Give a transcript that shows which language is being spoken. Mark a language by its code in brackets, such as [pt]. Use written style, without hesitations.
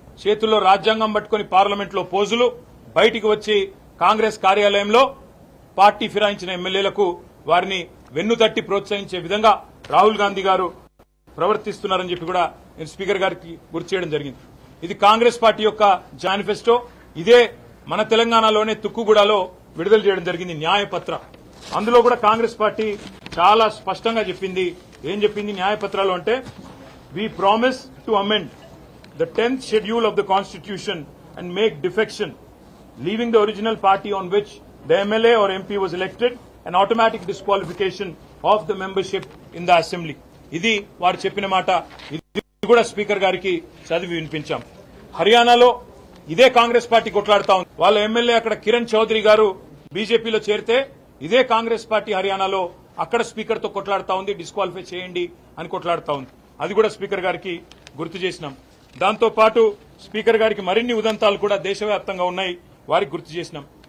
[te] చేతుల్లో రాజ్యాంగం పట్టుకుని పార్లమెంట్లో పోజులు, బయటికి వచ్చి కాంగ్రెస్ కార్యాలయంలో పార్టీ ఫిరాయించిన ఎమ్మెల్యేలకు వారిని వెన్నుతట్టి ప్రోత్సహించే విధంగా రాహుల్ గాంధీ గారు ప్రవర్తిస్తున్నారని చెప్పి కూడా నేను స్పీకర్ గారికి గుర్తు చేయడం జరిగింది. ఇది కాంగ్రెస్ పార్టీ యొక్క మేనిఫెస్టో. ఇదే మన తెలంగాణలోనే తుక్కుగూడలో విడుదల చేయడం జరిగింది న్యాయపత్ర. అందులో కూడా కాంగ్రెస్ పార్టీ చాలా స్పష్టంగా చెప్పింది. ఏం చెప్పింది న్యాయపత్రాలు అంటే, [en] we promise to amend the 10th schedule of the constitution and make defection, leaving the original party on which the MLA or MP was elected, an automatic disqualification of the membership in the assembly. [te] ఇది వారు చెప్పిన మాట. ఇది కూడా speaker గారికి చదివి వినిపించాం. హర్యానాలో ఇదే కాంగ్రెస్ పార్టీ కొట్లాడుతా ఉంది. వాళ్ళ ఎమ్మెల్యే అక్కడ కిరణ్ చౌదరి గారు బీజేపీలో చేరితే ఇదే కాంగ్రెస్ పార్టీ హర్యానాలో అక్కడ స్పీకర్ తో కొట్లాడుతా ఉంది, డిస్క్వాలిఫై చేయండి అని కొట్లాడుతా ఉంది. అది కూడా స్పీకర్ గారికి గుర్తు చేసినాం. దాంతో పాటు స్పీకర్ గారికి మరిన్ని ఉదంతాలు కూడా దేశవ్యాప్తంగా ఉన్నాయి, వారికి గుర్తు చేసినాం.